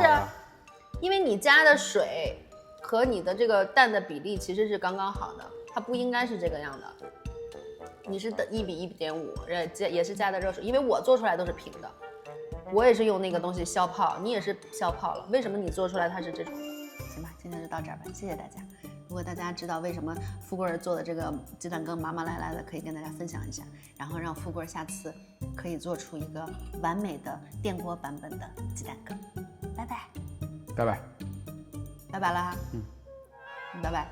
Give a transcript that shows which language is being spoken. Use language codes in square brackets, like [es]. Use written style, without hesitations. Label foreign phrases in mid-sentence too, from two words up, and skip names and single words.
[zh] 因為你加的水和你的這個蛋的比例其實是剛剛好的，它不應該是這個樣的。你是1比1.5，也是加的熱水，因為我做出來都是平的，我也是用那個東西消泡，你也是消泡了，為什麼你做出來它是這種？行吧，今天就到這兒吧，謝謝大家。如果大家知道為什麼富貴兒做的這個雞蛋羹麻麻賴賴的，可以跟大家分享一下，然後讓富貴兒下次可以做出一個完美的電鍋版本的雞蛋羹。拜拜，拜拜，拜拜了哈。拜拜，